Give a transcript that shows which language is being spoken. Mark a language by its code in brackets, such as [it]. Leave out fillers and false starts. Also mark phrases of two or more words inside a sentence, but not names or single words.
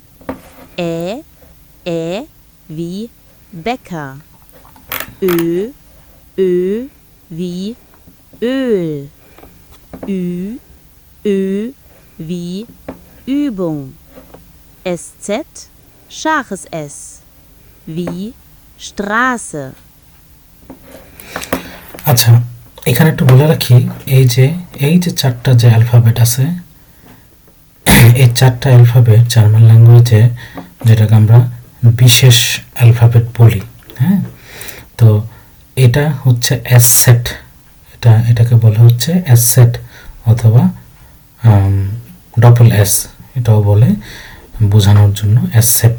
[de] Ä wie Bäcker, Ö wie Öl, Ü wie Übung, SZ scharfes S wie Straße. [bn] আচ্ছা, এখানে একটু বলে রাখি, এই যে চারটা যে অ্যালফাবেট আছে, এই চারটা অ্যালফাবেট [en] German language [bn] যেটাকে আমরা বিশেষ অ্যালফাবেট বলি। হ্যাঁ, তো এটা হচ্ছে অ্যাসেট, এটাকে বলা হচ্ছে অ্যাসেট অথবা [en] double S, [bn] এটাও বলে বোঝানোর জন্য অ্যাসেট।